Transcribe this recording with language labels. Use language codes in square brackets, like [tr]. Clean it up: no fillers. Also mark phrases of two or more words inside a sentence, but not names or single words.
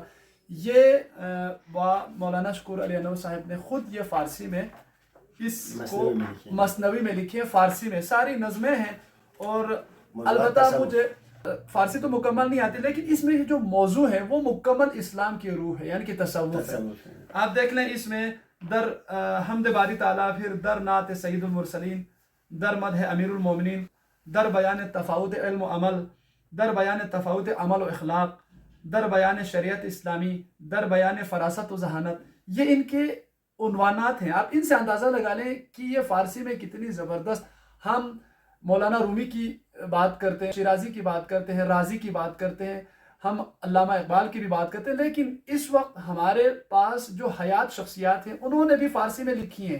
[ur] یہ مولانا شکور علی انور صاحب نے خود یہ فارسی میں اس کو مثنوی میں لکھی ہے. فارسی میں ساری نظمیں ہیں، اور البتہ فارسی تو مکمل نہیں آتی، لیکن اس میں یہ جو موضوع ہے وہ مکمل اسلام کی روح ہے، یعنی کہ تصوف ہے۔ آپ دیکھ لیں اس میں [fa] در حمد باری تعالیٰ، [ur] پھر [fa] در نعت سید المرسلین، در مدح امیر المومنین، در بیان تفاوت علم و عمل، در بیان تفاوت عمل و اخلاق، در بیان شریعت اسلامی، در بیان فراست و ذہانت، [ur] یہ ان کے عنوانات ہیں۔ آپ ان سے اندازہ لگا لیں کہ یہ فارسی میں کتنی زبردست۔ ہم مولانا رومی کی بات کرتے ہیں، شیرازی کی بات کرتے ہیں، رازی کی بات کرتے ہیں، ہم علامہ اقبال کی بھی بات کرتے ہیں، لیکن اس وقت ہمارے پاس جو حیات شخصیات ہیں انہوں نے بھی فارسی میں لکھی ہیں۔